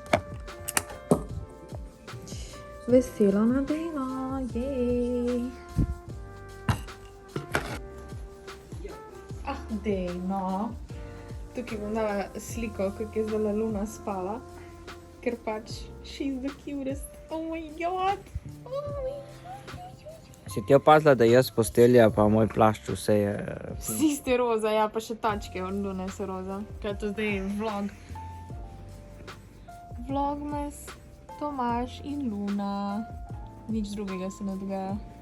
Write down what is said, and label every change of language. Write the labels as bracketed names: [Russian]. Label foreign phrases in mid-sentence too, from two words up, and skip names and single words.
[Slovenian] Veselo na delo, jej. Ah, dej, no. Tukaj bom dala sliko, kako je zdaj Luna spala. Ker pač, [English] she's the cutest. Oh my god. [Slovenian] Si ti opazila, da jaz postelja pa moj plašč vse je... Vsi ste roza, ja, pa še tačke od Lune so roza. Kaj je to zdaj vlog? Vlogmas, Tomaž in Luna. Nič drugega se ne dogaja.